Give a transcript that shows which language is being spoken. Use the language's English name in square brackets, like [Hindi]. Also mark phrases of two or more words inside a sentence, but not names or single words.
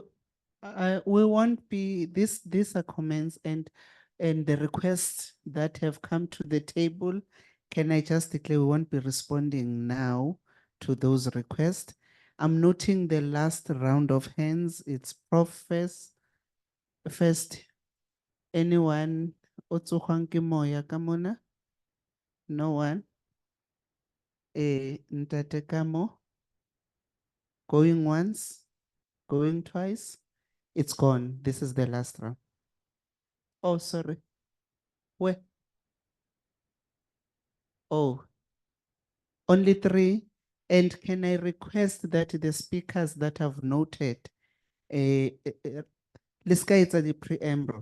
[English] We won't be, these are comments and the requests that have come to the table. Can I just declare we won't be responding now to those requests? I'm noting the last round of hands. It's Professor first. Anyone? Otsuhwanki Moya Kamona? No one? Ntate Kamo? Going once? Going twice? It's gone. This is the last round. Oh, sorry. Where? Oh, only 3. And can I request that the speakers that have noted, let's get the preamble.